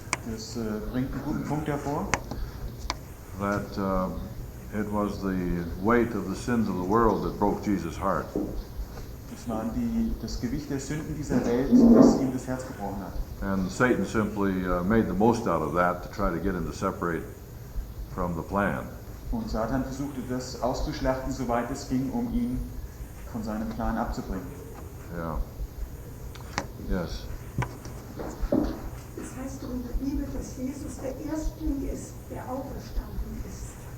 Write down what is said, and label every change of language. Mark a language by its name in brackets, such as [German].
[German] Das bringt einen guten Punkt hervor. [English] That it was the weight of the sins of the world that broke Jesus' heart. [German] Es waren das Gewicht der Sünden dieser Welt, das ihm das Herz gebrochen hat. [English] And Satan simply made the most out of that to try to get him to separate from the plan. [German] Und Satan versuchte das auszuschlachten, soweit es ging, um ihn von seinem Plan abzubringen. [English] Yeah. Yes. [German] Es heißt doch in der Bibel, dass Jesus der Erstling ist, der auferstanden ist.